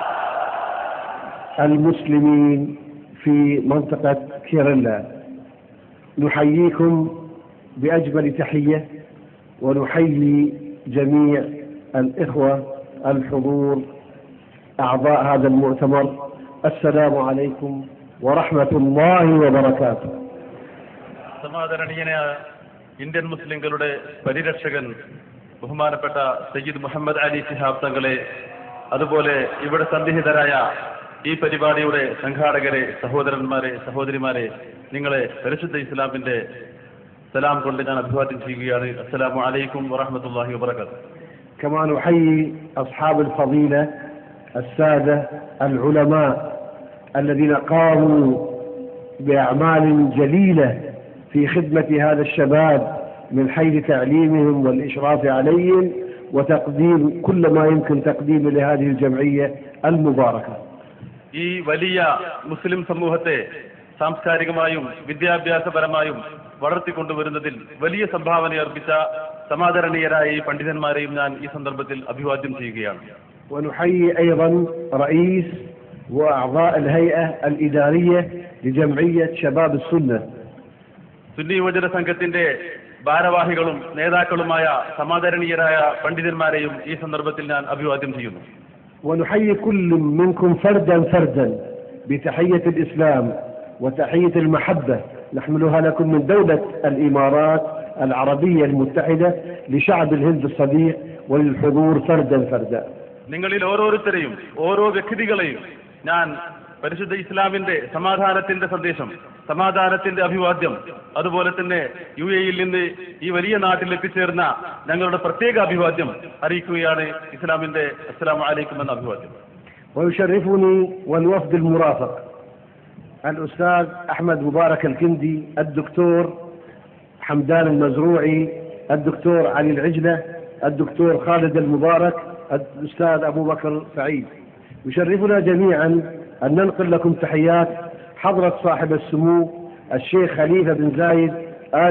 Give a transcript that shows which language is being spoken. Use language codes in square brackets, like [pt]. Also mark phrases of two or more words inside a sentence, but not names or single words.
[ar] المسلمين في منطقة كيرلا، نحييكم بأجمل تحية، ونحيي جميع الإخوة الحضور أعضاء هذا المؤتمر. السلام عليكم ورحمة الله وبركاته. [ml] സമാദരണീയനായ ഇന്ത്യൻ മുസ്ലിങ്ങളുടെ പരിരക്ഷകൻ ബഹുമാനപ്പെട്ട സയ്യിദ് മുഹമ്മദ് അലി ശിഹാബ് തങ്ങളെ, അതുപോലെ ഇവിടെ സന്നിഹിതരായ ഈ പരിപാടിയുടെ സംഘാടകരെ, സഹോദരന്മാരെ, സഹോദരിമാരെ, നിങ്ങളെ പരിശുദ്ധ ഇസ്ലാമിന്റെ സലാം കൊണ്ട് ഞാൻ അഭിവാദ്യം ചെയ്യുകയാണ്. [ar] السلام عليكم ورحمة الله وبركاته. كما نحيي أصحاب الفضيلة السادة العلماء الذين قاموا بأعمال جليلة في خدمة هذا الشباب من حيث تعليمهم والإشراف عليهم وتقديم كل ما يمكن تقديمه لهذه الجمعية المباركة. [ml] ഈ വലിയ മുസ്ലിം സമൂഹത്തെ സാംസ്കാരികമായും വിദ്യാഭ്യാസപരമായും വളർത്തിക്കൊണ്ടുവരുന്നതിൽ വലിയ സംഭാവന അർപ്പിച്ച സമാദരണീയരായ ഈ പണ്ഡിതന്മാരെയും ഞാൻ ഈ സന്ദർഭത്തിൽ അഭിവാദ്യം ചെയ്യുകയാണ്. [ar] ونحيي أيضا رئيس وأعضاء الهيئة الإدارية لجمعية شباب السنة [ml] സുന്നി യുവജന സംഘത്തിന്റെ ഭാരവാഹികളും നേതാക്കളുമായ സമാദരണീയരായ പണ്ഡിതന്മാരെയും ഈ സന്ദർഭത്തിൽ ഞാൻ അഭിവാദ്യം ചെയ്യുന്നു. [ar] ونحيي كل منكم فردا فردا بتحية الإسلام وتحية المحبة نحملها لكم من دولة الإمارات العربية المتحدة لشعب الهند الصديق وللحضور فردا فردا. [ml] നിങ്ങളിൽ ഓരോരുത്തരെയും ഓരോ വ്യക്തികളെയും ഞാൻ പരിശുദ്ധ ഇസ്ലാമിന്റെ സമാധാനത്തിന്റെ സന്ദേശം, സമാധാനത്തിന്റെ അഭിവാദ്യം, അതുപോലെ തന്നെ UAE-യിൽ നിന്ന് ഈ വലിയ നാട്ടിൽ എത്തിച്ചേർന്ന ഞങ്ങളുടെ പ്രത്യേക അഭിവാദ്യം അറിയിക്കുകയാണ്. ഇസ്ലാമിന്റെ [ar] السلام عليكم [ml] എന്ന അഭിവാദ്യം. [ar] ويشرفني والوفد المرافق الأستاذ أحمد مبارك الكندي، الدكتور حمدان المزروعي، الدكتور علي العجلة، الدكتور خالد المبارك، الأستاذ أبو بكر سعيد. يشرفنا جميعا أن ننقل لكم تحيات حضرة صاحب السمو الشيخ خليفة بن زايد آل